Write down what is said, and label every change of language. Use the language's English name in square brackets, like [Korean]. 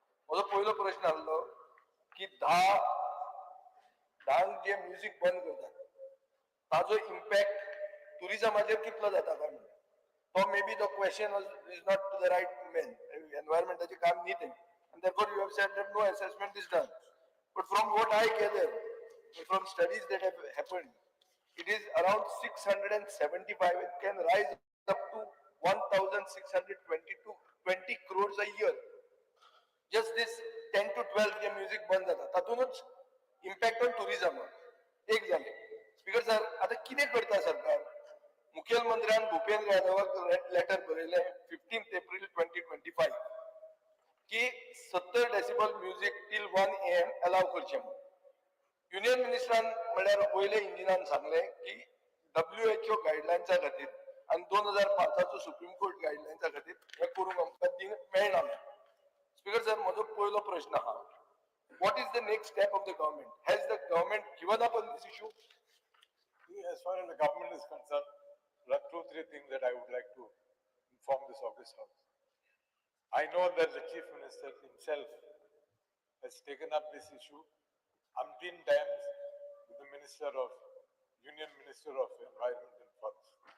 [Goan Konkani] म्हजो पयलो प्रश्न आसलो की 10 जे म्युझिक बंद करतात ताजो इम्पॅक्ट टुरिझमाचेर कितलो जाता काय म्हणून. [English] तो maybe the question is not to the right men, [Goan Konkani] एनवायरमेंटाचे काम न्ही तें, [English] and therefore you have said that no assessment is done. But from what I gather, from studies that have happened, it is around 675 and can rise up to 1,620 crores a year. Just this 10 to 12 [Goan Konkani] J music बंद जाता तातूनच [English] impact on tourism [Goan Konkani] एक जाले. Speaker sir, आता कितें करता सरकार? मुख्यमंत्र्यान Bhupendra यादवाक letter बरयलें 15 एप्रिल 2025 की 70 decibel music till 1 AM allow करचें म्हणून. युनियन मिनिस्टरान म्हळ्यार पयले इंजिनान सांगलें की WHO गायडलायन्सा खातीर आनी 2005 सुप्रीम कोर्ट गायडलायन्सा खातीर हें करूंक आमकां मेळना. स्पीकर सर, म्हजो पयलो प्रश्न आहा, [English] what is the next step of the government? Has the government given up on this issue? As far as the government is concerned, there are 2-3 things that I would like to inform this August House. I know that the Chief Minister himself has taken up this issue umpteen times with the Union Minister of Environment and Forest.